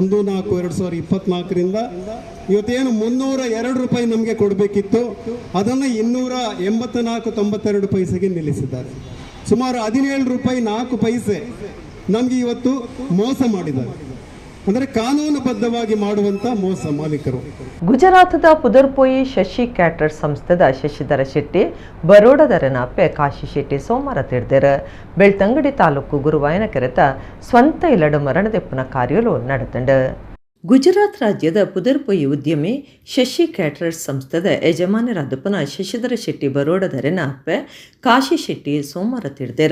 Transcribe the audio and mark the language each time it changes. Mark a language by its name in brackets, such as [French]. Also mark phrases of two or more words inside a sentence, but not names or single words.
[Kannada] 1/4/2024ರಿಂದ ಇವತ್ತೇನು 302 ರೂಪಾಯಿ ನಮಗೆ ಕೊಡಬೇಕಿತ್ತು, ಅದನ್ನು 284.92 ಪೈಸೆಗೆ ನಿಲ್ಲಿಸಿದ್ದಾರೆ. ಸುಮಾರು 17 ರೂಪಾಯಿ 4 ಪೈಸೆ ನಮಗೆ ಇವತ್ತು ಮೋಸ ಮಾಡಿದ್ದಾರೆ. ಅಂದರೆ ಕಾನೂನುಬದ್ಧವಾಗಿ ಮಾಡುವಂತ ಮೋಸ ಮಾಲೀಕರು. [Tulu] ಗುಜರಾತದ ಪುದರ್ಪೋಯಿ ಶಶಿ ಕ್ಯಾಟರ್ಸ್ ಸಂಸ್ಥೆದ ಶಶಿಧರ ಶೆಟ್ಟಿ ಬರೋಡದರ ನಾಪೆ ಕಾಶಿ ಶೆಟ್ಟಿ ಸೋಮವಾರ ತಿಳಿದರ. ಬೆಳ್ತಂಗಡಿ ತಾಲೂಕು ಗುರುವಾಯನ ಕೆರೆತ ಸ್ವಂತ ಇಲ್ಲಡು ಮರಣದೆಪ್ಪನ ಕಾರ್ಯಲು ನಡೆತಂಡ. ಗುಜರಾತ್ ರಾಜ್ಯದ ಪುದರ್ಪೊಯಿ ಉದ್ಯಮಿ ಶಶಿ ಕ್ಯಾಟರರ್ಸ್ ಸಂಸ್ಥೆದ ಯಜಮಾನರಾದ ಶಶಿಧರ ಶೆಟ್ಟಿ ಬರೋಡದರೆನ ಅಪ್ಪೆ ಕಾಶಿ ಶೆಟ್ಟಿ ಸೋಮವಾರ ತಿಳಿದೆರ.